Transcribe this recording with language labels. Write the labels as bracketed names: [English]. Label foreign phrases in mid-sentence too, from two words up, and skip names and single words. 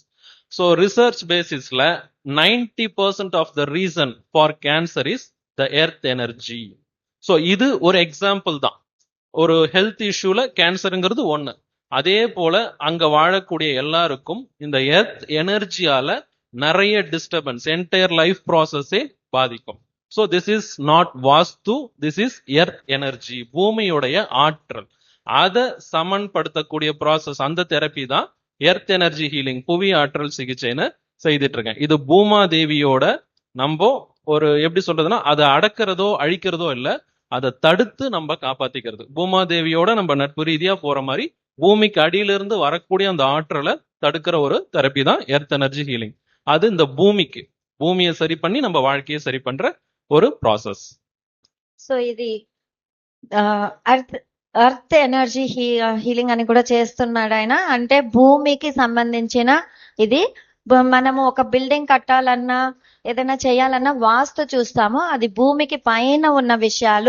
[English] So research basis-la 90% of the reason for cancer is the earth energy. [Tamil] ஸோ இது ஒரு எக்ஸாம்பிள் தான். ஒரு [English] health issue-la [Tamil] கேன்சருங்கிறது ஒண்ணு. அதே போல அங்க வாழக்கூடிய எல்லாருக்கும் இந்த எர்த் எனர்ஜியால நிறைய [English] disturbance, entire life process [Tamil] பாதிக்கும். [English] So this is not vastu, this is earth energy, [Tamil] பூமியுடைய ஆற்றல். அதை சமன்படுத்தக்கூடிய ப்ராசஸ், அந்த தெரப்பி தான் [English] earth energy healing, [Tamil] புவி ஆற்றல் சிகிச்சைன்னு செய்துட்டு இருக்கேன். இது பூமா தேவியோட நம்ம ஒரு எப்படி சொல்றதுன்னா, அதை அடக்கிறதோ அழிக்கிறதோ இல்லை, அதை தடுத்து நம்ம காப்பாத்திக்கிறது. பூமா தேவியோட நம்ம நட்பு ரீதியா போற மாதிரி பூமிக்கு அடியிலிருந்து வரக்கூடிய அந்த ஆற்றலை தடுக்கிற ஒரு தெரப்பி தான் [English] earth energy healing. [Tamil] அது இந்த பூமியை சரி பண்ணி நம்ம வாழ்க்கையை சரி பண்ற ஒரு ப்ராசஸ். [Telugu] సో ఇది [English] earth energy healing [Telugu] అని కూడా చేస్తున్నాడు ఆయన. అంటే భూమికి సంబంధించిన ఇది. మనము ఒక బిల్డింగ్ కట్టాలన్నా ఏదైనా చేయాలన్నా వాస్తు చూస్తాము, అది భూమికి పైన ఉన్న విషయాలు.